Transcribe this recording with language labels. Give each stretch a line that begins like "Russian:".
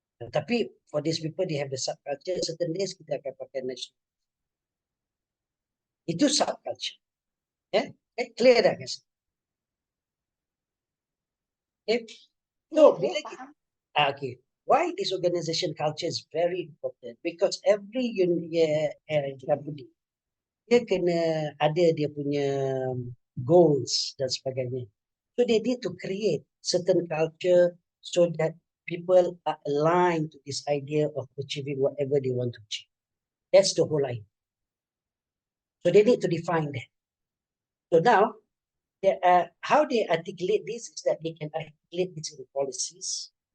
English: Tapi for these people they have the subculture, certain days
Malay: kita akan pakai
English: national. Itu subculture. Clear dah guys? So bila kita, okay. Why this organization culture is very important? Because every company
Malay: dia kena ada dia punya goals dan sebagainya.
English: So they need to create certain culture so that people are aligned to this idea of achieving whatever they want to achieve. That's the whole idea. So they need to define that. So now, how they articulate this is that they can articulate this in policies.